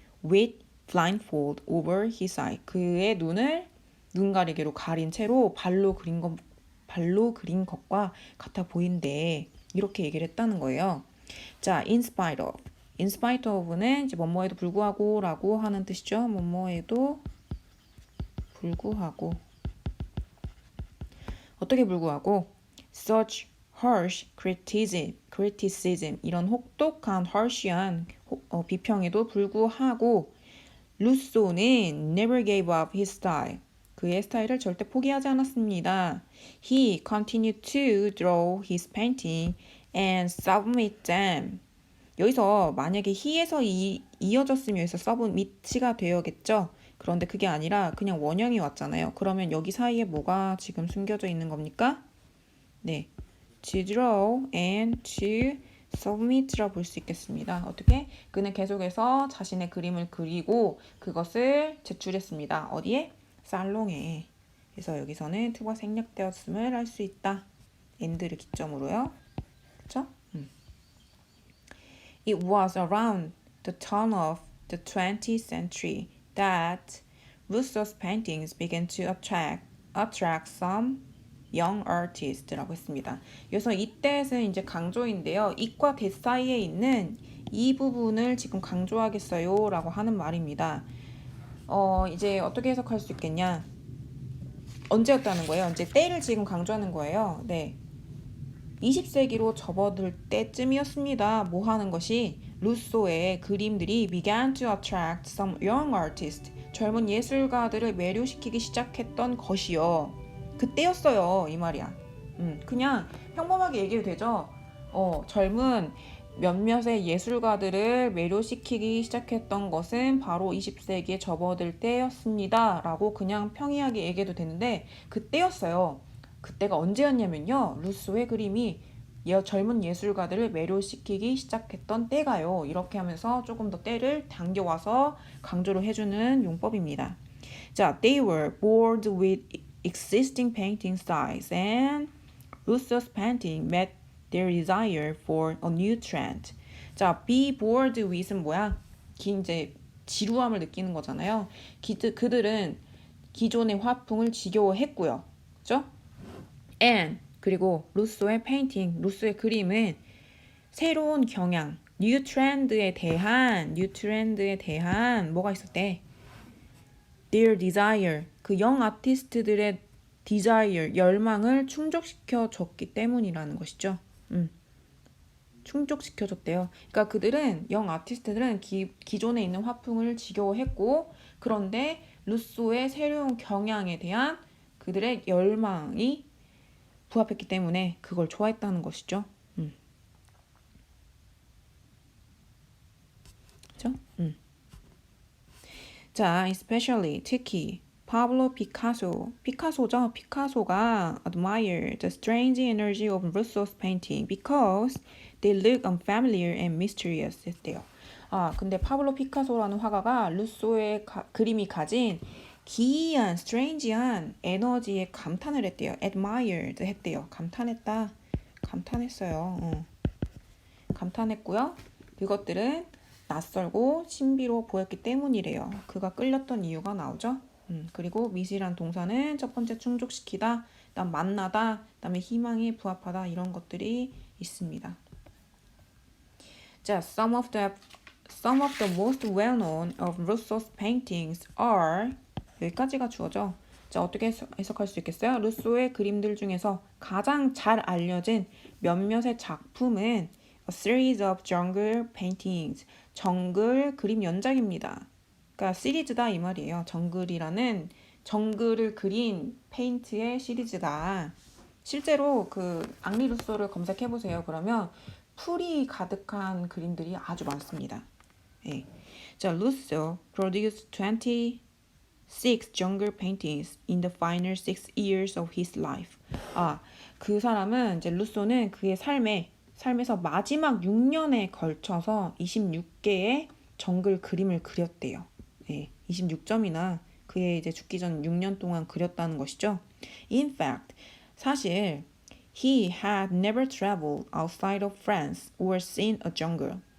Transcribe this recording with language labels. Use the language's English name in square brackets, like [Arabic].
[English] With blindfold over his eye. [Korean] 그의 눈을 눈 가리개로 가린 채로 발로 그린 것과 같아 보인대. 이렇게 얘기를 했다는 거예요. 자, in spite of. in spite of는 이제 뭐뭐에도 불구하고 라고 하는 뜻이죠. 뭐뭐에도 불구하고. 어떻게 불구하고? [English] such harsh criticism [Korean] 이런 혹독한 harsh한 비평에도 불구하고 루소는 [English] never gave up his style. [Korean] 그의 스타일을 절대 포기하지 않았습니다. [English] He continued to draw his painting and submit them. [Korean] 여기서 만약에 he에서 이어졌으면 여기서 submit가 되어겠죠. 그런데 그게 아니라 그냥 원형이 왔잖아요. 그러면 여기 사이에 뭐가 지금 숨겨져 있는 겁니까? 네, [English] to draw and to submit [Korean] 라 볼 수 있겠습니다. 어떻게? 그는 계속해서 자신의 그림을 그리고 그것을 제출했습니다. 어디에? 살롱에. 그래서 여기서는 to가 생략되었음을 알 수 있다. and를 기점으로요. 그쵸? [English] It was around the turn of the 20th century that Rousseau's paintings began to attract some young artist라고 [Korean] 했습니다. 그래서 이때는 이제 강조인데요. it과 that 사이에 있는 이 부분을 지금 강조하겠어요 라고 하는 말입니다. 이제 어떻게 해석할 수 있겠냐? 언제였다는 거예요? 이제 때를 지금 강조하는 거예요. 네. 20세기로 접어들 때쯤이었습니다. 뭐 하는 것이? 루소의 그림들이 [English] began to attract some young artists. [Korean] 젊은 예술가들을 매료시키기 시작했던 것이요. 그때였어요. 이 말이야. 그냥 평범하게 얘기해도 되죠. 젊은 몇몇의 예술가들을 매료시키기 시작했던 것은 바로 20세기에 접어들 때였습니다. 라고 그냥 평이하게 얘기해도 되는데 그때였어요. 그때가 언제였냐면요. 루소의 그림이 젊은 예술가들을 매료시키기 시작했던 때가요. 이렇게 하면서 조금 더 때를 당겨와서 강조를 해주는 용법입니다. [English] 자, they were bored with existing painting styles and Rousseau's painting met their desire for a new trend. [Korean] 자, be bored with은 뭐야? 이제 지루함을 느끼는 거잖아요. 그들은 기존의 화풍을 지겨워했고요. 그죠? and 그리고 루소의 페인팅, 루소의 그림은 새로운 경향, 뉴 트렌드에 대한 뭐가 있었대? Their desire, 그 영 아티스트들의 desire, 열망을 충족시켜줬기 때문이라는 것이죠. 충족시켜줬대요. 그러니까 그들은 영 아티스트들은 기존에 있는 화풍을 지겨워했고 그런데 루소의 새로운 경향에 대한 그들의 열망이 부합했기 때문에 그걸 좋아했다는 것이죠. 그렇죠? 자, especially 특히 파블로 피카소죠. [English] 피카소가 admire the strange energy of Rousseau's painting because they look unfamiliar and mysterious [Korean] 했대요. 근데 파블로 피카소라는 화가가 루소의 그림이 가진 기이한, strange한 에너지에 감탄을 했대요. admired 했대요. 감탄했어요. 감탄했고요. 그것들은 낯설고 신비로 보였기 때문이래요. 그가 끌렸던 이유가 나오죠. 그리고 미시란 동사는 첫 번째 충족시키다, 그다음 만나다, 그다음에 희망에 부합하다 이런 것들이 있습니다. [English] 자, some of the most well-known of Rousseau's paintings are [Korean] 여기까지가 주어져. 자, 어떻게 해석할 수 있겠어요? 루소의 그림들 중에서 가장 잘 알려진 몇몇의 작품은 [English] A series of jungle paintings, [Korean] 정글 그림 연작입니다. 그러니까 시리즈다 이 말이에요. 정글을 그린 페인트의 시리즈다. 실제로 그 앙리 루소를 검색해 보세요. 그러면 풀이 가득한 그림들이 아주 많습니다. 네. [English] 자, 루소 produced 26 jungle paintings in the final 6 years of his life. [Korean] 그 사람은 이제 루소는 그의 삶에서 마지막 6년에 걸쳐서 26개의 정글 그림을 그렸대요. 네, 26점이나 그의 이제 죽기 전 6년 동안 그렸다는 것이죠. [English] In fact, 사실 he had never traveled outside of France or seen a jungle.